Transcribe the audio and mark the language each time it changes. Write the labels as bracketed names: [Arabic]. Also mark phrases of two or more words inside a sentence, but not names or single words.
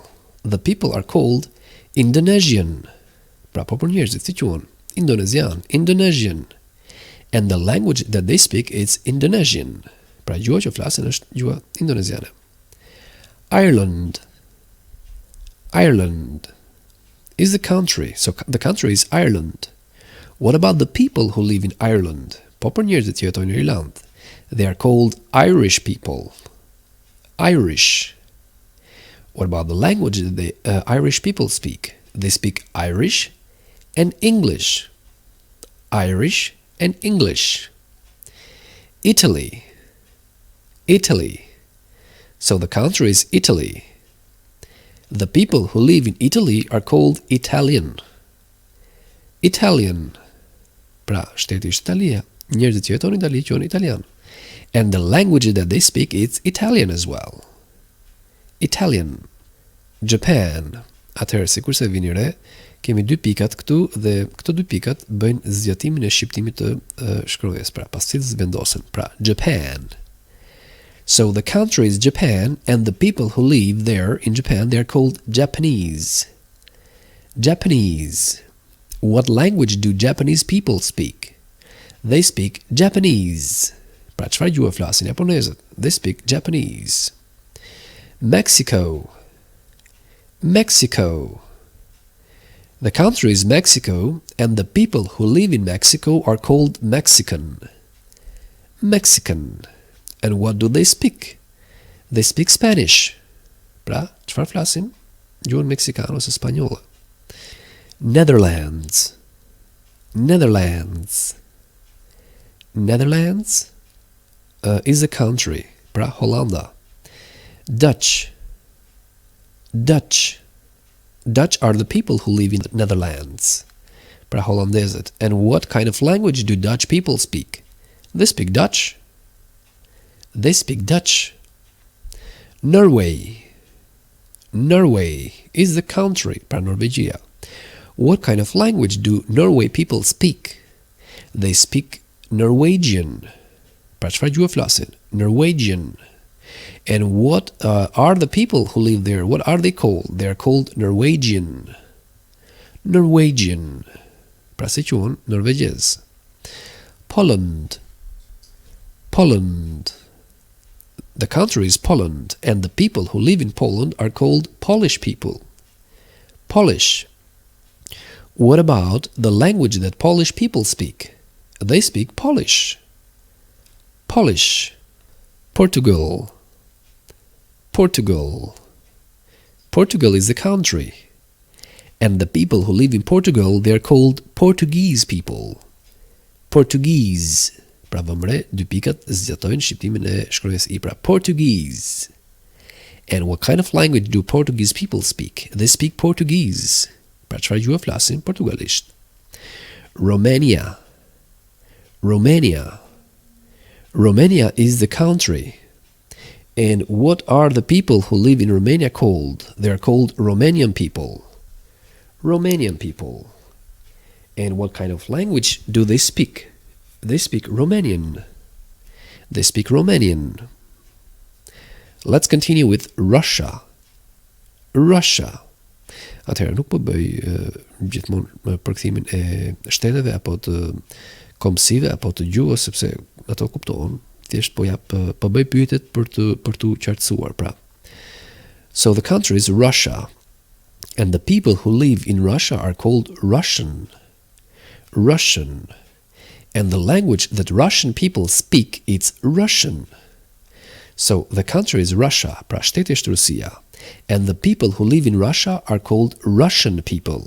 [English] The people are called Indonesian. [Albanian] Pra po për njerëzit si quhen Indonezian, Indonesian. [English] And the language that they speak is Indonesian. [Albanian] Pra gjuha që flasin është gjuha indoneziane. [English] Ireland. Ireland is the country. So the country is Ireland. What about the people who live in Ireland? [Albanian] Po për njerëzit që jetojnë në Irland. [English] They are called Irish people. Irish. What about the language that the Irish people speak? They speak Irish and English. Irish and English. Italy. Italy. So the country is Italy. The people who live in Italy are called Italian. Italian. [Albanian] Pra, shteti është Italia. Njerëzit që jetojnë në Itali quhen italian. [English] And the language that they speak is Italian as well. Italian. Japan. [Albanian] Atëherë, sikurse vini re, kemi dy pikat këtu dhe këto dy pikat bëjnë zgjatimin e shqiptimit të shkronjës, pra pastaj vendosen. Pra, [English] Japan. So the country is Japan, and the people who live there in Japan, they are called Japanese. Japanese. What language do Japanese people speak? They speak Japanese. [Albanian] Pra çfarë gjuhë flasin japonezët? [English] They speak Japanese. Mexico. Mexico. The country is Mexico, and the people who live in Mexico are called Mexican. Mexican. And what do they speak? They speak Spanish. [Albanian] Pra, çfarë flasin? Gjuhën meksikane ose spanjolle. [English] Netherlands. Netherlands. Netherlands is a country. [Albanian] Pra, Hollanda. [English] Dutch. Dutch. Dutch are the people who live in the Netherlands. [Albanian] Pra, Hollandezët. [English] And what kind of language do Dutch people speak? They speak Dutch. They speak Dutch. Norway. Norway is the country. [Albanian] Pra, Norvegjia. [English] What kind of language do Norway people speak? They speak Norwegian. [Albanian] Pra, çfarë gjuhë flasin? [English] Norwegian. And what are the people who live there? What are they called? They are called Norwegian. Norwegian. [Albanian] Pra, si quhen norvegjez. [English] Poland. Poland. The country is Poland, and the people who live in Poland are called Polish people. Polish. What about the language that Polish people speak? They speak Polish. Polish. Portugal. Portugal. Portugal is the country, and the people who live in Portugal, they are called Portuguese people. Portuguese. [Albanian] Pra, vëmre, dy pikat zgjatojnë shqiptimin e shkronjës I. Pra, [English] Portuguese. And what kind of language do Portuguese people speak? They speak Portuguese. [Albanian] Pra, çfarë gjuhë flasin? Portugalisht. [English] Romania. Romania. Romania is the country. And what are the people who live in Romania called? They are called Romanian people. Romanian people. And what kind of language do they speak? They speak Romanian. They speak Romanian. Let's continue with Russia. Russia. [Albanian] Atëherë, nuk po bëj gjithmonë përkthimin e shteteve apo të kombësive apo të gjuhës, sepse ato kuptohen. Thjesht po bëj pyetjet për të qartësuar, pra. [English] So the country is Russia, and the people who live in Russia are called Russian. Russian. And the language that Russian people speak, it's Russian. So the country is Russia, [Albanian] pra shteti është Rusia, [English] and the people who live in Russia are called Russian people.